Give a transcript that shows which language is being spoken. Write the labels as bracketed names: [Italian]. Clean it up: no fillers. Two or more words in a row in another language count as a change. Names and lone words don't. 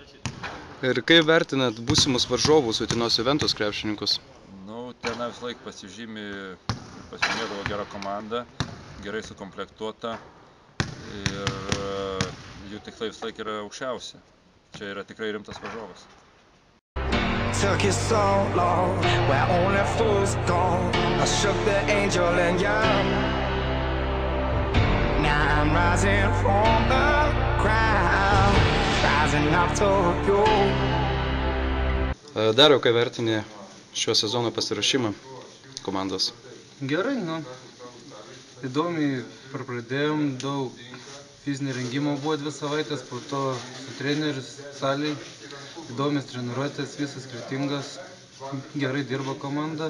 [Lithuanian] Ir kaip vertinat būsimus varžovus Utenos Juventus krepšininkus? Ten vis laik pasižymėdavo gera komanda, gerai sukomplektuota ir jų tikslai vis laik yra aukščiausi. Čia yra tikrai rimtas varžovas. [English] Took you so long, where only fools go. I shook the angel and young. Now I'm rising from the crowd, rising up to you. [Lithuanian] Dariau, kai vertini šio sezono pasiruošimą komandos? Gerai, įdomiai pradėjom, daug fizinio rengimo buvo 2 savaitės, po to su trenerius salėj, įdomias treniruotės, visas skirtingas, gerai dirba komanda.